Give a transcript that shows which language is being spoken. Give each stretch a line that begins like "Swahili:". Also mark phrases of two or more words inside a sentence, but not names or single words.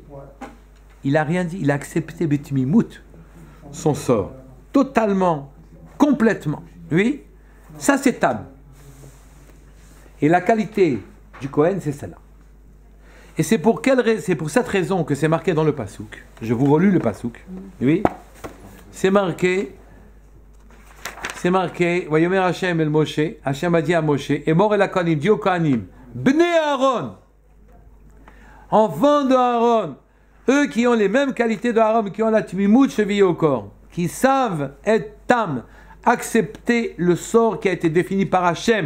French: Il n'a rien dit, il a accepté Betmimout, son sort, totalement, complètement, oui. Ça, c'est Tam. Et la qualité du Kohen, c'est celle-là. Et c'est pour cette raison que c'est marqué dans le Passouk. Je vous relis le Passouk. Oui. C'est marqué.
Hebrew: ויאמר ה' אל משה.
French: Hashem a dit à Moshe. Et mort
Hebrew: אל כהנים,
French: dit aux Kohanim. Bnei Aaron. Enfants de Aaron. Eux qui ont les mêmes qualités de Aaron, qui ont la tmimout chevillée au corps. Qui savent être tam. Accepter le sort qui a été défini par Hashem.